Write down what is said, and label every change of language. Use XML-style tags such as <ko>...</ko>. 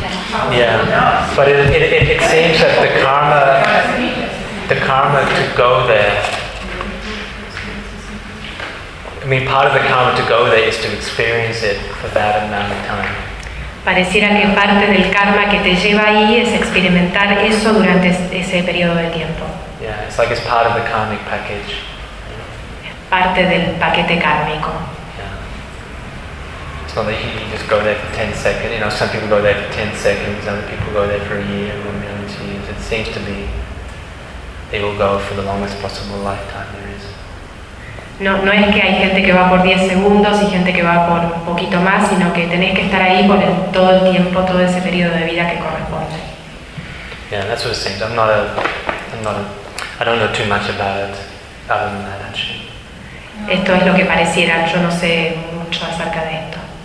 <en>Yeah, but it seems that the karma to go there. I mean, part of the karma to go there is to experience it for that amount of time.</en> <es>Pareciera que parte del karma que te lleva ahí es experimentar eso durante ese periodo de tiempo.</es> <en>Yeah, it's like it's part of the karmic package.</en> <es>Es parte del paquete kármico.</es> <en>Yeah. It's not that you can just go there for 10 seconds. You know, some people go there for 10 seconds, other people go there for a year or millions of years. It seems to be they will go for the longest possible lifetime there is.</en> <es>No es que hay gente que va por 10 segundos y gente que va por un poquito más, sino que tenés que estar ahí por todo el tiempo, todo ese periodo de vida que corresponde.</es> <en>Yeah, that's what it seems. I don't know too much about it, other than that, actually.</en> <es>Esto es lo que pareciera. Yo no sé mucho acerca de esto.</es>